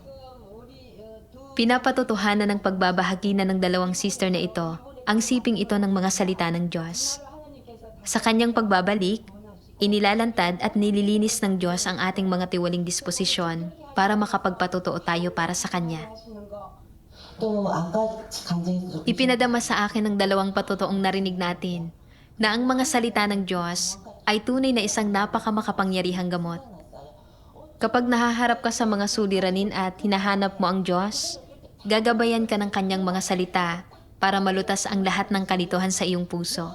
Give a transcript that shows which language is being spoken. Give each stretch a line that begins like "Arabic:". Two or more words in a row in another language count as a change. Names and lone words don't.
Filipino: Pinapatotohanan ng pagbabahagi na ng dalawang sister na ito ang siping ito ng mga salita ng Diyos. Sa kanyang pagbabalik, inilalantad at nililinis ng Diyos ang ating mga tiwaling disposisyon para makapagpatotoo tayo para sa Kanya.
Korean: 또 아까 간증에서
Filipino: Ipinadama sa akin ng dalawang patotoong narinig natin na ang mga salita ng Diyos ay tunay na isang napakamakapangyarihang gamot. Kapag nahaharap ka sa mga suliranin at hinahanap mo ang Diyos, gagabayan ka ng kanyang mga salita para malutas ang lahat ng kalituhan sa iyong puso.